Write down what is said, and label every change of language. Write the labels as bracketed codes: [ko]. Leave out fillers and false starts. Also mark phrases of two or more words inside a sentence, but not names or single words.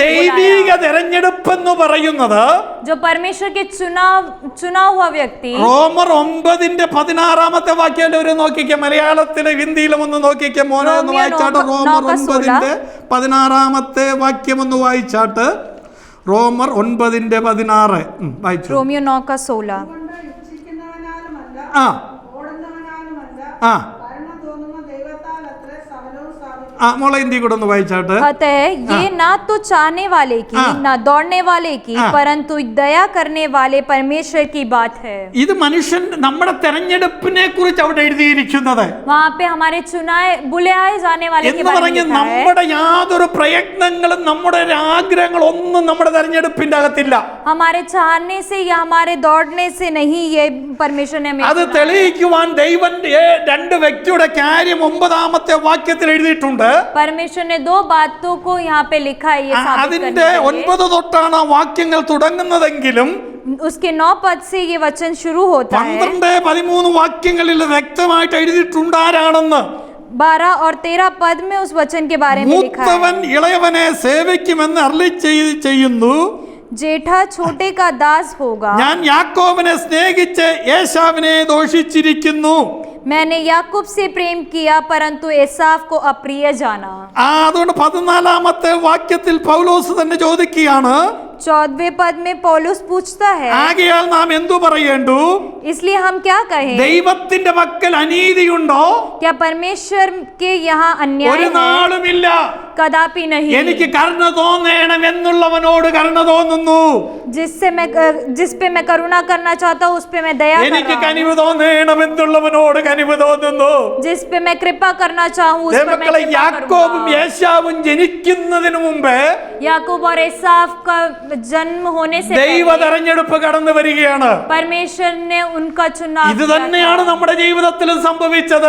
[ml] ദൈവിക [hi] बुलाया। [ml] തെരഞ്ഞെടുപ്പ് എന്ന് പറയുന്നത് [hi] जो परमेश्वर के चुना हुआ व्यक्ति, [ml] റോമർ 9-16 വാക്യം ഒരു നോക്കിക്കേ. മലയാളത്തിലെ ഹിന്ദിയിലും ഒന്ന് നോക്കിക്കേ. മോനെ ഒന്ന് വായിച്ചാട്ട്. റോമർ 9-16 വാക്യം ഒന്ന് വായിച്ചാട്ട്. റോമർ 9-16 വായിച്ചു. [hi] रोमियो 9:16। [ml] ആ ആ ആ മോളെ ഹിന്ദി കൂടെ ഒന്ന് വായിച്ചാട്ട്. [hi] अतः ये ना तो चाहने वाले की ना दौड़ने वाले की परंतु दया करने वाले परमेश्वर की बात है। [ml] ഇത് മനുഷ്യൻ നമ്മുടെ തെരഞ്ഞെടുപ്പിനെ കുറിച്ച് അവിടെ എഴുതിയിരിക്കുന്നത്. [hi] वहाँ पे हमारे चुनाए बुलाए जाने वाले के [ml] എന്ന് [hi] बारे में [ml] പറഞ്ഞ് [hi] लिखा है। [ml] നമ്മുടെ യാതൊരു പ്രയത്നങ്ങളും നമ്മുടെ ആഗ്രഹങ്ങളും ഒന്നും നമ്മുടെ തെരഞ്ഞെടുപ്പിന്റെ അകത്തില്ല. [hi] हमारे चाहने से या हमारे दौड़ने से नहीं, ये परमेश्वर ने हमें [ml] അത് [hi] चुना है। [ml] തെളിയിക്കുവാൻ ദൈവം രണ്ട് വ്യക്തിയുടെ കാര്യം 9-ാമത്തെ വാക്യത്തിൽ എഴുതിയിട്ടുണ്ട്. [hi] परमेश्वर ने दो बातों को यहाँ पे लिखा है, ये साबित करने [ml] അതിന്റെ [hi] के लिए। [ml] 9 തൊട്ടാണ് ആ വാക്യങ്ങൾ തുടങ്ങുന്നതെങ്കിലും [hi] उसके 9 पद से ये वचन शुरू होता है। [ml] 12-13 വാക്യങ്ങളിൽ വ്യക്തമായിട്ട് എഴുതിയിട്ടുണ്ട് ആരാണെന്ന്. [hi] 12 और 13 पद में उस वचन के बारे में लिखा [ml] മൂത്തവൻ [hi] है। [ml] ഇളയവനെ സേവിക്കുമെന്ന് അരുളി ചെയ്യുന്നു. [hi] जेठा छोटे का दास होगा। [ml] ഞാൻ യാക്കോബിനെ സ്നേഹിച്ച് ഏശാവിനെ ദോഷിച്ചിരിക്കുന്നു. [hi] मैंने याकूब से प्रेम किया परंतु एसाव को अप्रिय जाना। [ml] അതുകൊണ്ട് 14-ാമത്തെ വാക്യത്തിൽ പൗലോസ് തന്നെ ചോദിക്കുകയാണ്, [hi] 14वें पद में पौलुस पूछता है, [ml] ആകയാൽ നാം എന്തു പറയേണ്ടു? [hi] इसलिए हम क्या कहें? [ml] ദൈവത്തിന്റെ പക്കൽ അനീതിയുണ്ടോ? [hi] क्या परमेश्वर के यहाँ अन्याय [ml] ഒരു [hi] है? [ml] നാളുമില്ല. [hi] कदापि नहीं। [ml] എനിക്ക് കരുണ തോന്നണം എന്നുള്ളവനോട് കരുണ തോന്നുന്നു. [hi] जिस पे मैं करुणा करना चाहता हूँ उस पे मैं दया कर [ml] എനിക്ക് [hi] रहा हूँ। [ml] കനിവ് തോന്നണം എന്നുള്ളവനോട് കനിവ് തോന്നുന്നു. [hi] जिस पे मैं कृपा करना चाहूँ उस पे मैं [ml] ദൈവമക്കളെ, [hi] कृपा [ml] യാക്കോബും [hi] करूँगा। [ml] യേശാവും ജനിക്കുന്നതിന് മുമ്പേ [hi] याकूब और एसाव का जन्म होने से [ml] ദൈവ [hi] पहले [ml] തെരഞ്ഞെടുപ്പ് കടന്നു വരികയാണ്. [hi] परमेश्वर ने उनका चुनाव [ml] ഇത് [hi] किया [ml] തന്നെയാണ് [hi] था। [ml] നമ്മുടെ ജീവിതത്തിലും സംഭവിച്ചത്.